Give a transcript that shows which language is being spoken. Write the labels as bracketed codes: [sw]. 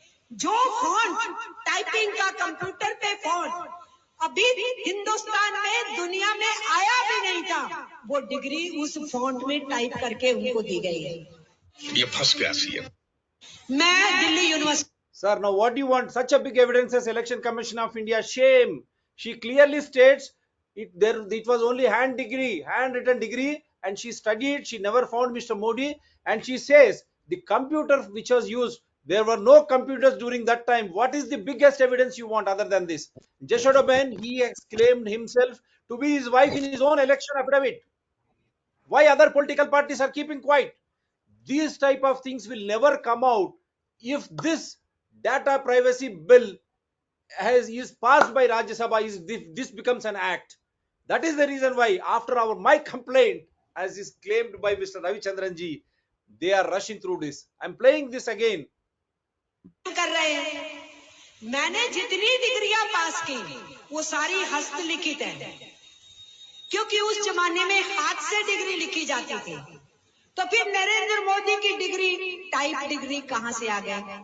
[hi] जो font typing का computer पे फॉन्ट अभी हिंदुस्तान में दुनिया में आया भी नहीं था, वो डिग्री उस फॉन्ट में टाइप करके उनको दी गई है। ये फंस गया सीएम। मैं Delhi university [en] Sir, now what do you want? Such a big evidence as Election Commission of India. Shame. She clearly states it was only handwritten degree, and she studied. She never found Mr. Modi, and she says the computer which was used, there were no computers during that time. What is the biggest evidence you want other than this? Jashoda Ben, he exclaimed himself to be his wife in his own election affidavit. Why other political parties are keeping quiet? These type of things will never come out if this data privacy bill is passed by Rajya Sabha, if this becomes an act. That is the reason why after my complaint, as is claimed by Mr. Ravichandran ji, they are rushing through this. I'm playing this again. [hi] कर रहे हैं। मैंने जितनी डिग्रियां पास की वो सारी हस्तलिखित है, क्योंकि उस जमाने में हाथ से डिग्री लिखी जाती थी। तो फिर नरेंद्र मोदी की डिग्री टाइप डिग्री कहां से आ गया?